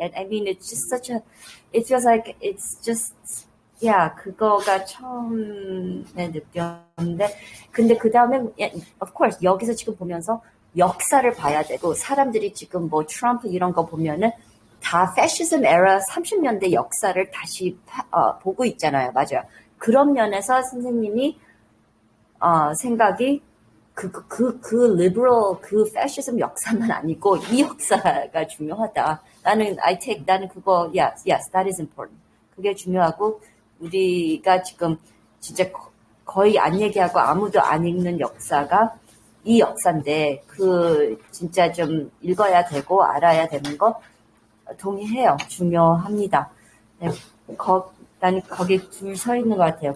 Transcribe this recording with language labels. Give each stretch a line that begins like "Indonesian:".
English: And I mean, it's just it feels like it's just,
Korean: 그거가 처음에 느꼈는데, 근데 그 다음에,
English: of course,
Korean: 여기서 지금 보면서, 역사를 봐야 되고 사람들이 지금 트럼프 이런 거 보면은 다 패시즘 에라 30년대 역사를 다시 보고 있잖아요. 맞아요. 그런 면에서 선생님이 생각이 그 리버럴 패시즘 역사만 아니고 이 역사가 중요하다. 나는 그거
English: yes, that is important.
Korean: 그게 중요하고 우리가 지금 진짜 거의 안 얘기하고 아무도 안 읽는 역사가 이 역사인데 진짜 좀 읽어야 되고 알아야 되는 거 동의해요. 중요합니다. 네, 나는 거기 둘 서 있는 것 같아요.